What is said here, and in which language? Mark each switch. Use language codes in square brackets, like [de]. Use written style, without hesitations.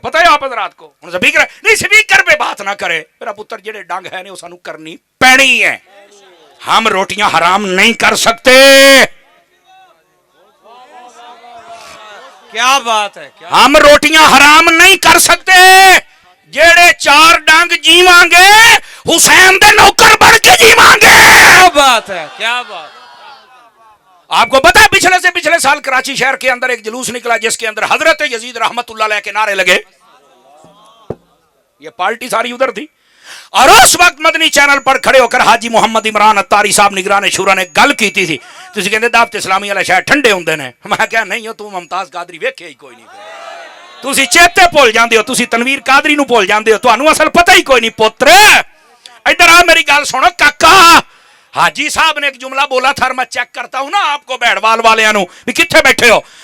[ur] پتہ ہے آپ حضرات کو؟ [pa] نہیں سپیکر پہ بات نہ کرے میرا پتر، جڑے ڈنگ ہے وہ سانو کرنی پینی ہے. [ur] ہم روٹیاں حرام نہیں کر سکتے. کیا بات ہے، ہم روٹیاں حرام نہیں کر سکتے. [pa] جڑے 4 ڈنگ جیواں گے حسین دے نوکر بن کے جیواں گے. [ur] کیا بات ہے، کیا بات. آپ کو پتا ہے پچھلے سال کراچی شہر کے اندر ایک جلوس نکلا جس کے اندر حضرت یزید رحمت اللہ علیہ کے نعرے لگے. یہ پارٹی ساری ادھر تھی، اور اس وقت مدنی چینل پر کھڑے ہو کر حاجی محمد عمران اتاری صاحب نگران شورا نے گل کیتی تھی. [pa] تسی کہندے دعوت اسلامی والے شاید ٹھنڈے ہوندے نے. میں کہا نہیں ہو، تو ممتاز قادری ویکھے ہی کوئی نہیں. تسی چیتے بھول جاندے ہو، تسی تنویر قادری نو بھول جاندے ہو، تانوں اصل پتہ ہی کوئی نہیں. پتر ادھر آ میری گل سنو کاکا. [ur] حاجی صاحب نے ایک جملہ بولا تھا، اور میں چیک کرتا ہوں نا آپ کو بیڑوال [pa] والےاں نو بھی کتھے بیٹھے ہو.